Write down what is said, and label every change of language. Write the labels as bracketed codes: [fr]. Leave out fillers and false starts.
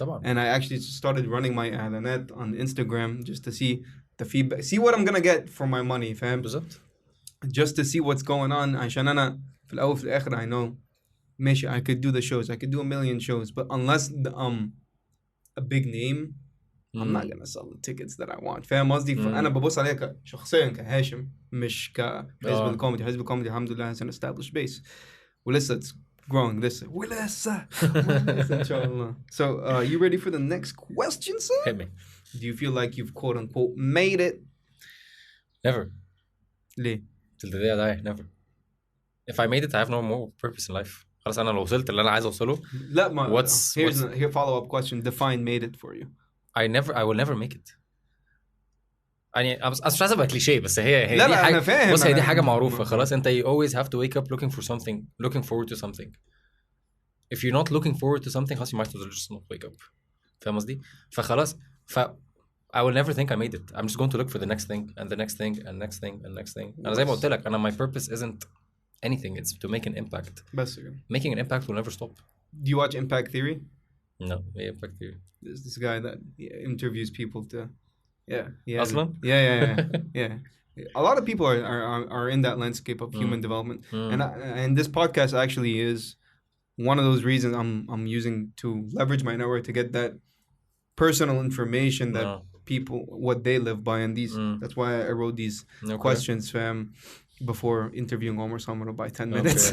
[en] And I actually started running my إعلانات on Instagram just to see the feedback, see what I'm gonna get for my money, fam. Just to see what's going on. [ar] عشان أنا في الأول في الآخر [en] I know [ar] ماشي [en] I could do the shows, I could do a million shows, but unless a big name, I'm not gonna sell the tickets that I want. [ar] فاهم قصدي؟ فأنا ببص عليها شخصيا كهاشم، مش كحزب الكوميدي. [en] حزب الكوميدي [ar] الحمد لله [en] has an established base. [ar] ولسه [en] it's growing. [ar] ولسه إن شاء الله. [en] So you ready for the next question, sir? Hit me. Do you feel like you've quote unquote made it? Never. [ar] ليه؟ [en] Till the day I die, never. If I made it, I have no more purpose in life. [ar] خلاص انا لو وصلت اللي انا عايز اوصله. لا ما [en] here follow up question. Define made it for you. I will never make it. [ar] يعني مش عايز ابقى كليشيه بس هي لا دي حاجه انا فاهم. بص هي دي حاجه معروفه خلاص. [en] انت you always have to wake up looking for something, looking forward to something. If you're not looking forward to something خلاص you might as well just not wake up. [ar] فاهم قصدي؟ فخلاص [en] I will never think I made it. I'm just going to look for the next thing and the next thing and next thing and next thing. [ar] انا زي ما قلت لك انا [en] my purpose isn't anything. It's to make an impact. [ar] بس [en] Making an impact will never stop. Do you watch Impact Theory? No, impact theory. There's this guy that interviews people to [ar] أصلاً? [en] Yeah. A lot of people are in that landscape of human development. And this podcast actually is one of those reasons I'm using to leverage my network to get that personal information that people what they live by, and that's why I wrote these questions before interviewing almost someone about 10 minutes.